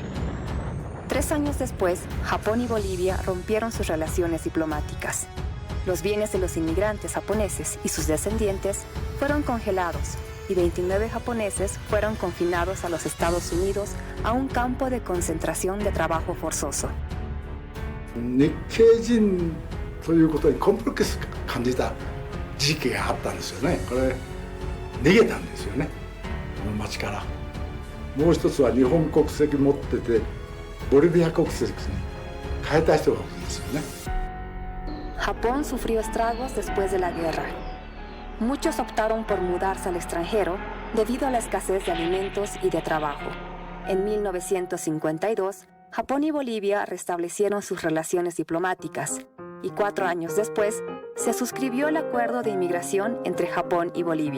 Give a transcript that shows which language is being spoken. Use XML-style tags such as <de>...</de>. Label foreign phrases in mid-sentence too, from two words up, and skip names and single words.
<es>3 años después, Japón y Bolivia rompieron sus relaciones diplomáticas. Los bienes de los inmigrantes japoneses y sus descendientes fueron congelados y 29 japoneses fueron confinados a los Estados Unidos a un campo de concentración de trabajo forzoso.</es> <ja>日系人ということにコンプレックス感じた時期があったんですよね。これ逃げたんですよね、この町から。もう一つは日本国籍持っててボリビア国籍に変えた人が多いんですよね。</ja> <es>Japón sufrió estragos después de la guerra. Muchos optaron por mudarse al extranjero debido a la escasez de alimentos y de trabajo. En 1952, Japón y Bolivia restablecieron sus relaciones diplomáticas y 4 años después se suscribió el acuerdo de inmigración entre Japón y Bolivia.</es>